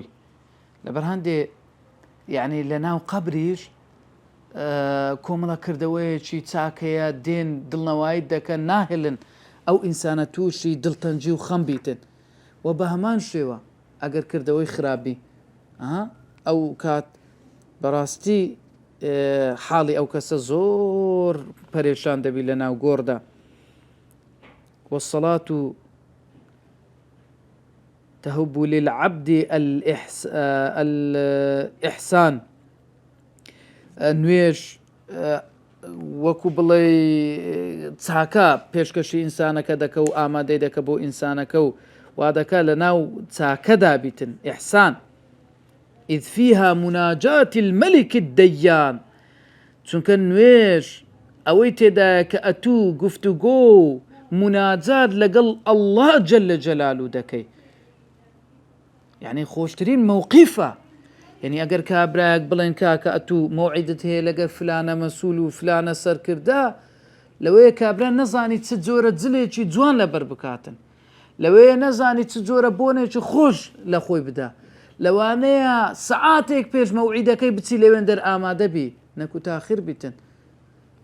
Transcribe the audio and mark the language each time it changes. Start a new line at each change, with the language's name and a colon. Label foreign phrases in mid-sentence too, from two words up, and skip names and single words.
Central Kurdish: لەبەر هەندێ یعنی لە ناو قەبریش کۆمەڵە کردەوەیەکی چاکەیە دێن دڵنەوایی دەکەن ناهێڵن ئەو ئینسانە تووشی دڵتەنجی و خەم بیتن و بە هەمان شێوە ئەگەر کردەوەی خراپبی ئەو کات بەڕاستی حاڵی ئەو کەسە زۆر پەرێشان دەبی لە ناو گۆڕدا.
Arabic: والصلاة تهب للعبد الإحسان.
Central Kurdish: نوێژ وەکو بڵێ چاکە پێشکەشی ئینسانەکە دەکە و ئامادەی دەکە بۆ ئینسانەکە و وا دەکا لە ناو چاکەدا بیتن ئیحسان.
Arabic: إذ فيها مناجاة الملك الديان.
Central Kurdish: چونکە نوێژ ئەوەی تێدایە کە ئەتوو گفتوگۆ و مناجات لەگەڵ ئەڵڵا جەلە جەلالو دەکەی. یعنی خۆشترین مووقیفە. یعنی ئەگەر کابراەک بڵێن کاکە ئەتوو مەوعیدت هەیە لەگەر فلانە مەسوول و فلانە سەرکردا لەوەیە کابرا نەزانی چ جۆرە جلێکی جوان لەبەر بکاتن، لەوەیە نەزانی چ جۆرە بۆنێکی خۆش لە خۆی بدا، لەوانەیە سەعاتێک پێش مەوعیدەکەی بچی لەوێن دەر ئامادە بی نەکو تاخیر بیتن.